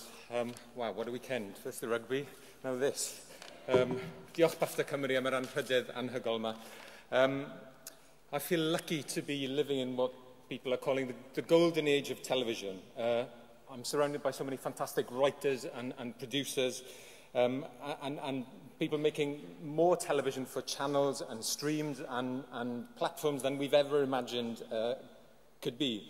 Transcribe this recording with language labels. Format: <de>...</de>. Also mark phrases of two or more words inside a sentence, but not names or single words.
<en>Wow, what a weekend. First the rugby, now this.</en> <cy>Diolch BAFTA Cymru am yr anrhydedd anhygoel yma.</cy> <en>I feel lucky to be living in what people are calling the golden age of television. I'm surrounded by so many fantastic writers and producers and people making more television for channels and streams and platforms than we've ever imagined could be.</en>